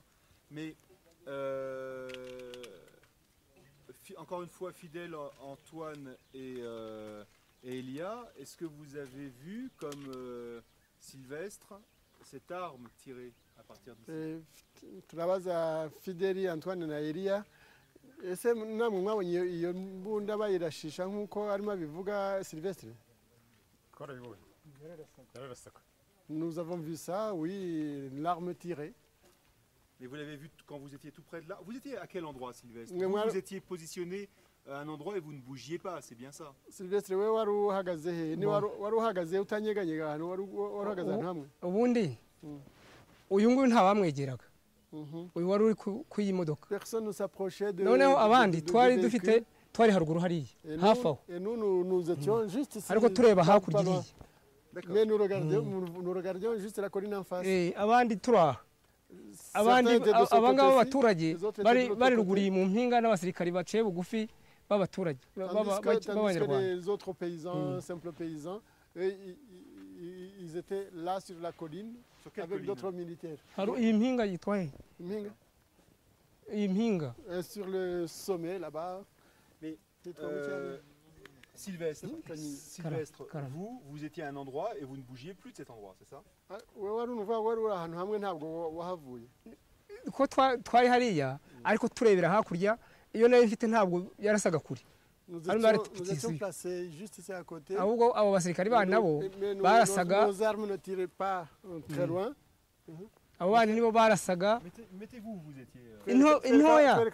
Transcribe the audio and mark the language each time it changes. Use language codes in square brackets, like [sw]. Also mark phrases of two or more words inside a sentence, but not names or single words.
[fr] Mais encore une fois, Fidèle, Antoine et Elia, est-ce que vous avez vu, comme Sylvestre, cette arme tirée à partir d'ici? [rw] Turabaza Fidèle, Antoine na Elia. Ese namwe mwabonye iyo mbunda bayirashisha nkuko arimo bivuga Sylvestre? [fr] Nous avons vu ça, oui, l'arme tirée. Mais vous l'avez vu quand vous étiez tout près de là. Vous étiez à quel endroit, Sylvestre? Vous étiez positionné à un endroit et vous ne bougiez pas, c'est bien ça? [rw] Sylvestre, we wari uhagaze he? Ni wari uhagaze utanyeganyega hano wari uhagaze hamwe? Ubundi uyu nguyu nta bamwegeraga. uyu wari uri ku iyi modoka [fr] Personne ne s'approchait de. [rw] noneho abandi twari dufite twari haruguru hariya hafi aho [fr] Et nous étions juste ici. [rw] ariko tureba hakurya iriya [fr] Mais nous regardions juste la colline en face. [rw] abandi turi aha abandi abangaba b'abaturage bari ruguriye mu mpinga n'abasirikari baciye bugufi b'abaturage b'abanyarwanda. [fr] Les autres paysans, simples paysans, eux, ils étaient là sur la colline avec d'autres militaires. [rw] iyi mpinga yitwa he Minga. iyi mpinga [fr] Sur le sommet là-bas. Mais Sylvestre, vous étiez à un endroit et vous ne bougiez plus de cet endroit, c'est ça? [rw] ko twari hariya ariko turebera hakurya iyo nayo mfite ntabwo yarasaga kure ahubwo abo basirikari bandi nabo barasaga abo bandi nibo barasaga intoya